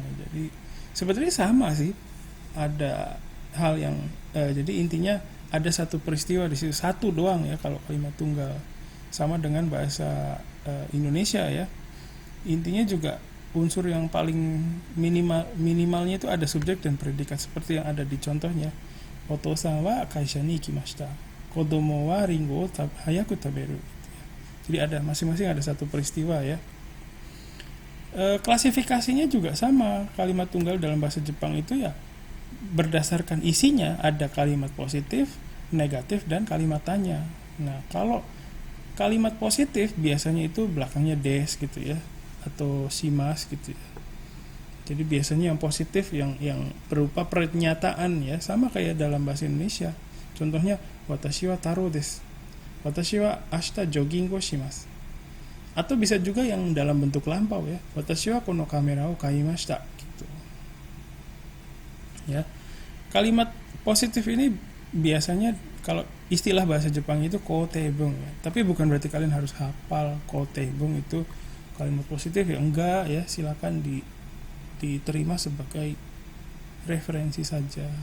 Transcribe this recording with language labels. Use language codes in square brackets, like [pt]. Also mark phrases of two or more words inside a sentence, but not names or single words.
[id] Jadi sebenarnya sama sih, ada hal yang jadi intinya ada satu peristiwa di situ, satu doang ya kalau kalimat tunggal, sama dengan bahasa Indonesia ya. Intinya juga unsur yang paling minimalnya itu ada subjek dan predikat seperti yang ada di contohnya. [ja] お父さんは会社に行きました、子供はりんご早く食べる. [id] Jadi ada masing-masing ada satu peristiwa ya. Klasifikasinya juga sama, kalimat tunggal dalam bahasa Jepang itu ya berdasarkan isinya, ada kalimat positif, negatif, dan kalimat tanya. Nah, kalau kalimat positif biasanya itu belakangnya des gitu ya, atau shimas gitu ya. Jadi biasanya yang positif yang berupa pernyataan ya, sama kayak dalam bahasa Indonesia. [ja] Contohnya 私は太郎です、私は明日ジョギングごします. [id] Atau bisa juga yang dalam bentuk lampau ya, [ja] 私はこのカメラを買いました [id] gitu. Ya. Kalimat positif ini biasanya kalau istilah bahasa Jepang itu koteibung ya. Tapi bukan berarti kalian harus hafal koteibung itu kalimat positif ya, enggak ya, silakan diterima sebagai referensi saja.